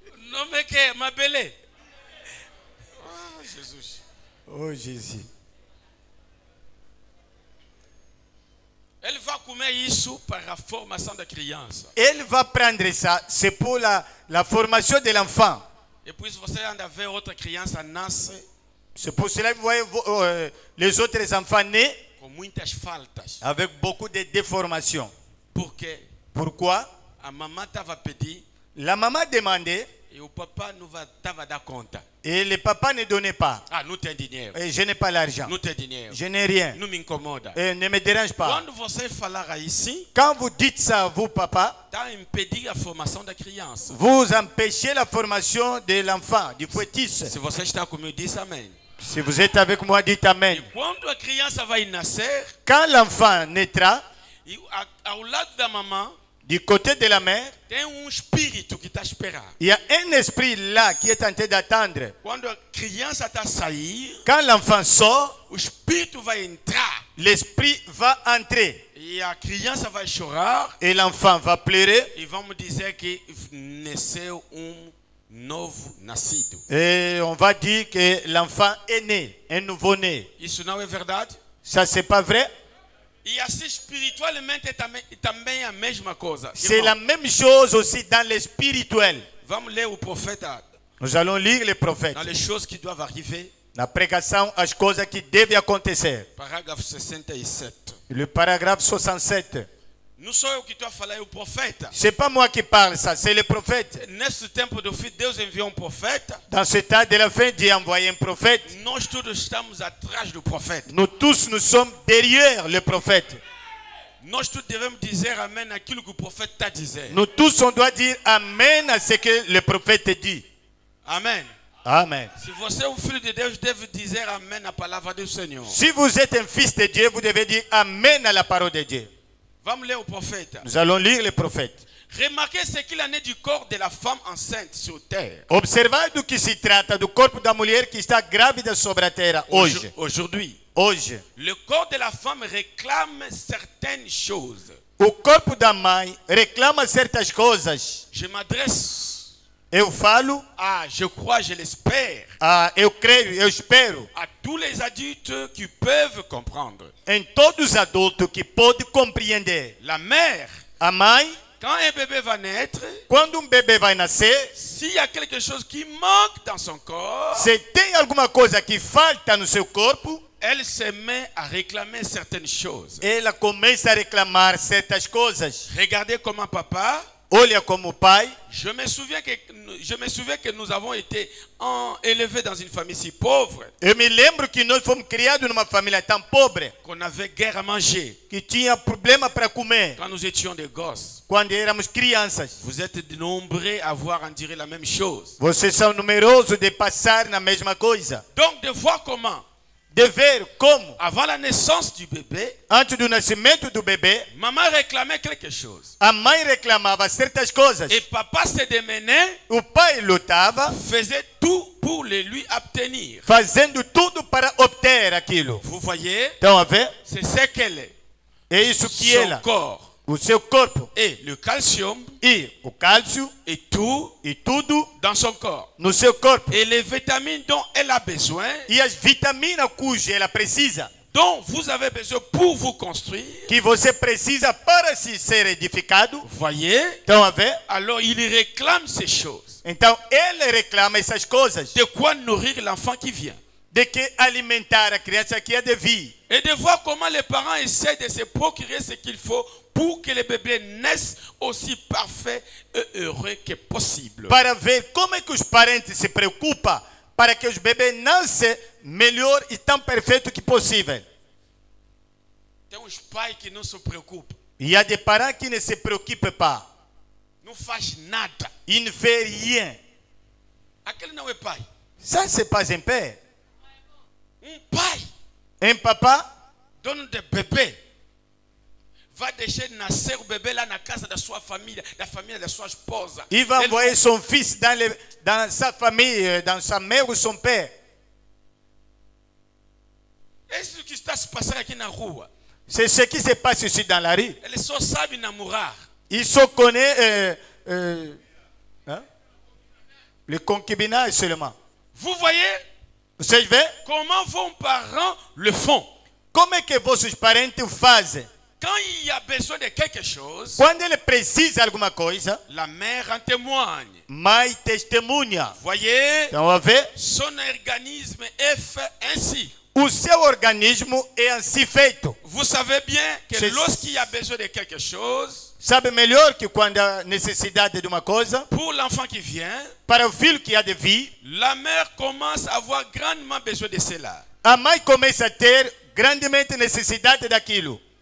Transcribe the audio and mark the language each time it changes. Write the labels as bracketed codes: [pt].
[fr] Non mais que Mabélé. Oh Jésus. Oh Jésus. Elle va [pt] comer isso [fr] par la formation de [pt] criança. [fr] Elle va prendre ça, c'est pour la formation de l'enfant. Et puis [pt] você anda ver outra criança nasce. [fr] C'est pour cela que vous voyez les autres enfants nés [pt] com muitas faltas. [fr] avec beaucoup de déformations. Pourquoi? [pt] A maman tava pedir. [fr] La maman demandait. Et [pt] o papa não tava dar conta. [fr] Et le papa ne donnait pas. [pt] Ah, não tem dinheiro. [fr] Et je n'ai pas l'argent. [pt] Não tem dinheiro. [fr] Je n'ai rien. [pt] Não me incomoda. [fr] Et ne me dérange pas. [pt] Quando você falar [fr] ici, quand vous dites ça, vous, papa, [pt] tá impedir a formação da criança. [fr] Vous empêchez la formation de l'enfant, du fœtus. [pt] Se você está comigo, diz amém. [fr] Si vous êtes avec moi, dites amen. [pt] E quando a criança vai nascer, [fr] quand l'enfant naîtra, [pt] ao lado da mamãe, [fr] du côté de la mère, [pt] tem espírito que está esperando. [fr] Il y a un esprit là qui est en train d'attendre. [pt] Quando a criança está sair, [fr] quand l'enfant sort, [pt] o espírito vai entrar. [fr] L'esprit va entrer. [pt] E a criança vai chorar. [fr] Et l'enfant va pleurer. [pt] E vamos dizer que nasceu novo nascido. [fr] Et on va dire que l'enfant est né, un nouveau-né. [pt] Isso não é verdade? [fr] Ça c'est pas vrai? [pt] E assim espiritualmente também a mesma coisa. [fr] C'est la même chose aussi dans le spirituel. [pt] Vamos ler o profeta. [fr] Nous allons lire les prophètes. Dans les choses qui doivent arriver. [pt] Na pregação, as coisas que devem acontecer. Parágrafo 67. [fr] Le paragraphe 67. [pt] Não sou eu que estou a falar, é o profeta. [fr] C'est pas moi qui parle ça, c'est le prophète. [pt] Nesse tempo do fim, Deus enviou profeta. [fr] Dans ce temps de la fin, Dieu a envoyé un prophète. [pt] Nós todos estamos atrás do profeta. [fr] Nous tous, nous sommes derrière le prophète. [pt] Nós todos devemos dizer amém naquilo que o profeta está dizendo. [fr] Nous tous, on doit dire amen à ce que le prophète dit. [pt] Amen. [fr] Amen. [pt] Se você é um filho de Deus, deve dizer amém à palavra do Senhor. [fr] Si vous êtes un fils de Dieu, vous devez dire amen à la parole de Dieu. [pt] Vamos ler o profeta. [fr] Nous allons lire le prophète. Remarquez ce qu'il en est du corps de la femme enceinte sur terre. [pt] Observai do que se trata do corpo da mulher que está grávida sobre a terra hoje. [fr] Aujourd'hui. [pt] Hoje. [fr] Le corps de la femme réclame certaines choses. [pt] O corpo da mãe reclama certas coisas. [fr] Je m'adresse. [pt] Eu falo. [fr] Ah, je crois, je l'espère. [pt] Ah, eu creio, eu espero. [fr] À tous les adultes qui peuvent comprendre. [pt] Em todos os adultos que podem compreender. [fr] La mère. [pt] A mãe. [fr] Quand un bébé va naître. [pt] Quando bebê vai nascer. [fr] S'il y a quelque chose qui manque dans son corps. [pt] Se tem alguma coisa que falta no seu corpo. [fr] Elle se met à réclamer certaines choses. [pt] Ela começa a reclamar certas coisas. [fr] Regardez comment papa. [pt] Olha como pai. [fr] Je me souviens que nous avons été élevés dans une famille si pauvre. [pt] Eu me lembro que nós fomos criados numa família tão pobre. [fr] Qu'on avait guère à manger. [pt] Que tinha problema para comer. [fr] Quand nous étions des gosses. [pt] Quando éramos crianças. [fr] Vous êtes nombreux à voir en dire la même chose. [pt] Vocês são numerosos de passar na mesma coisa. [fr] Donc de voir comment. [pt] ver como, [fr] avant la naissance du bébé, [pt] antes do nascimento do bebê, [fr] maman réclamait quelque chose. [pt] a mãe reclamava certas coisas. [fr] Et papa se démenait, [pt] O pai lutava, [fr] faisait tout pour les lui obtenir. [pt] fazendo tudo para obter aquilo. [fr] Vous voyez, [pt] Então, a ver? [fr] c'est ce qu'elle est. [pt] É isso que [fr] Son [pt] ela, [fr] corps [pt] o seu corpo [fr] et le calcium [pt] e o cálcio [fr] et tout [pt] e tudo [fr] dans son corps. [pt] no seu corpo. [fr] Et les vitamines dont elle a besoin, [pt] E as vitaminas cujas ela precisa, [fr] dont vous avez besoin pour vous construire, [pt] que você precisa para se ser edificado. [fr] vous voyez, [pt] Então, a ver? [fr] alors il réclame ces choses. [pt] Então, ele reclama essas coisas. [fr] De quoi nourrir l'enfant qui vient. [pt] De que alimentar a criança que há de vir. [fr] Et de voir comment les parents essaient de se procurer ce qu'il faut pour que les bébés naissent aussi parfaits et heureux que possible. [pt] Para ver como é que os parentes se preocupam para que os bebês nasçam melhor e tão perfeito que possível. Tem uns pais que não se preocupam. E há de [fr] parents qui ne se préoccupent pas. [pt] Não faz nada. [fr] Ils ne font rien. [pt] Aquele não é pai. [fr] Ça, c'est pas un père. [pt] Pai, [fr] Un papa [pt] dono de bebê, vai deixar nascer o bebê lá na casa da sua família, da família da sua esposa. [fr] il va [pt] Ele- [fr] envoyer son fils dans sa famille, dans sa mère ou son père. [pt] É isso que está se passando aqui na rua. [fr] C'est ce qui se passe ici dans la rue. [pt] Ele só sabe namorar. [fr] Ils se connaissent hein? Le concubinage seulement. Vous voyez [pt] Vocês veem? [fr] comment vos parents le font. [pt] Como é que vossos parentes fazem? [fr] Quand il y a besoin de quelque chose, [pt] Quando ele precisa de alguma coisa, [fr] la mère en témoigne. [pt] mãe testemunha. [fr] Voyez, [pt] Então, a ver? [fr] son organisme est fait ainsi. [pt] O seu organismo é assim feito. [fr] Vous savez bien que C'est- lorsqu'il y a besoin de quelque chose, [pt] Sabe melhor que quando há necessidade de uma coisa, [fr] pour l'enfant qui vient, [pt] para o filho que há de vir, [fr] la mère commence à avoir grandement besoin de cela. [pt] a mãe começa a ter grandemente necessidade daquilo.